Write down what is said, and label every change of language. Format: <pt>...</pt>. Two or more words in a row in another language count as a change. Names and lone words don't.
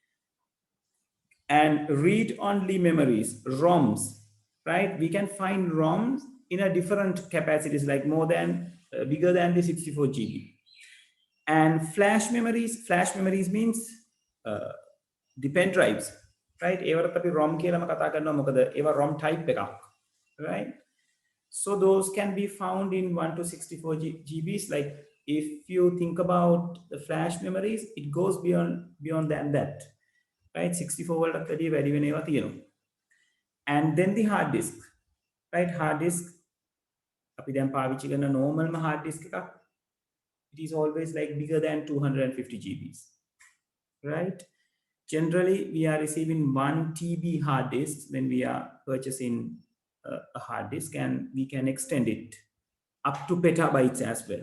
<en>And read-only memories, ROMs, right? We can find ROMs in a different capacities, like more than, bigger than the 64 GB. And flash memories means the pen drives, right?</en> <si>ඒවට අපි ROM කියලාම කතා කරනවා මොකද ඒවා</si> <en>ROM type</en> <si>එකක්,</si> <en>right? So those can be found in 1 to 64 GBs. Like if you think about the flash memories, it goes beyond than that, right?</en> <si>64 වලට වැඩිය වැඩි වෙන ඒවා තියෙනවා.</si> <en>And then the hard disk, right? Hard disk,</en> <si>අපි දැන් පාවිච්චි කරන</si> <en>normal hard disk</en> <si>එකක්,</si> <en>it is always like bigger than 250 GBs, right? Generally, we are receiving 1 TB hard disk when we are purchasing a hard disk, and we can extend it up to petabytes as well.</en>